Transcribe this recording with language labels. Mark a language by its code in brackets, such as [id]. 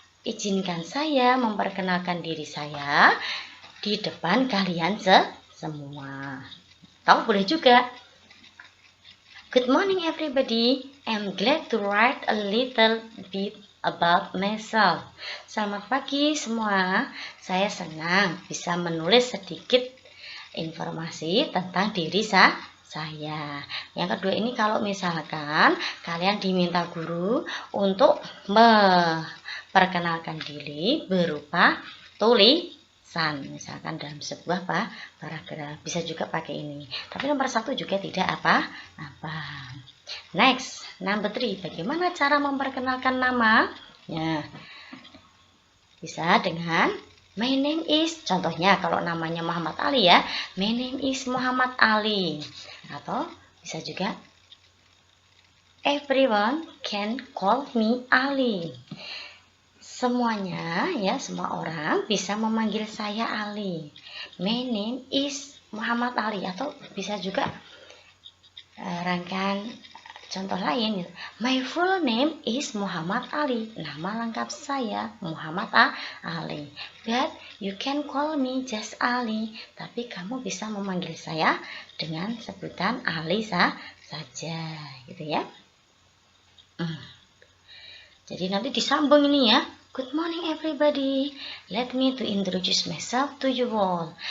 [id] Izinkan saya memperkenalkan diri saya di depan kalian semua. Atau boleh juga. [en] Good morning everybody. I'm glad to write a little bit about myself. [id] Selamat pagi semua. Saya senang bisa menulis sedikit informasi tentang diri saya. Yang kedua ini kalau misalkan kalian diminta guru untuk memperkenalkan diri berupa tulisan, misalkan dalam sebuah paragraf, bisa juga pakai ini. Tapi nomor 1 juga tidak apa-apa. [en] Next, number 3, [id] bagaimana cara memperkenalkan nama? Ya, bisa dengan [en] my name is, [id] contohnya kalau namanya Muhammad Ali ya, my name is Muhammad Ali. Atau bisa juga [en] everyone can call me Ali. [id] Semuanya ya, semua orang bisa memanggil saya Ali. [en] My name is [id] Muhammad Ali. Atau bisa juga rangkaian contoh lain. [en] My full name is Muhammad Ali. [id] Nama lengkap saya [en] Muhammad Ali. But you can call me just Ali. [id] Tapi kamu bisa memanggil saya dengan sebutan Ali saja, gitu ya. Jadi nanti disambung ini ya. [en] Good morning everybody. Let me introduce myself to you all.